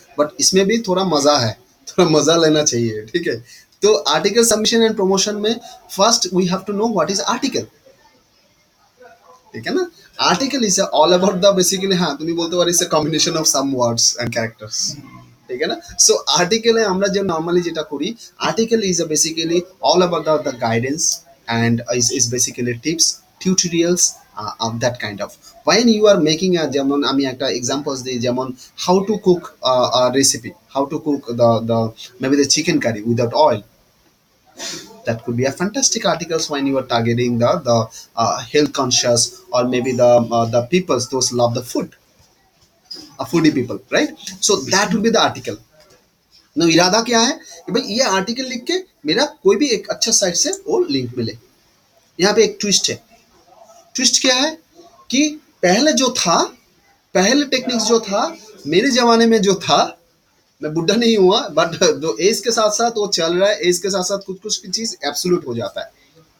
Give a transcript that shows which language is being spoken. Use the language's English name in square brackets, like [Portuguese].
[Hindi] But इसमें भी थोड़ा मजा है, थोड़ा मजा लेना चाहिए। ठीक है। [English] तो article submission and promotion में first we have to know what is article. [Hindi] ठीक है ना। [English] article is all about the basically, [Hindi] हाँ तुम्ही बोलते পারো [English] It's a combination of some words and characters. [Bangla] ঠিক আছে না। সো আর্টিকেলে আমরা যে নর্মালি যেটা করি, [English] article is basically all about the guidance and is basically tips tutorials of that kind of when you are making a, [Bangla] যেমন আমি একটা এক্সাম্পলস দিই, যেমন [English] how to cook a recipe, how to cook the maybe the chicken curry without oil. That could be a fantastic articles when you are targeting the health conscious, or maybe the peoples those love the food, a foodie people, right? So that would be the article. [Hindi] ना इरादा क्या है कि भाई ये article लिख के मेरा कोई भी एक अच्छा साइट से वो लिंक मिले। यहाँ पे एक ट्विस्ट है। ट्विस्ट क्या है कि पहले जो था, पहले टेक्निक्स जो था मेरे जमाने में जो था, मैं बुढ़ा नहीं हुआ बट जो एज के साथ साथ वो चल रहा है, एज के साथ साथ कुछ कुछ चीज एब्सोल्यूट हो जाता है।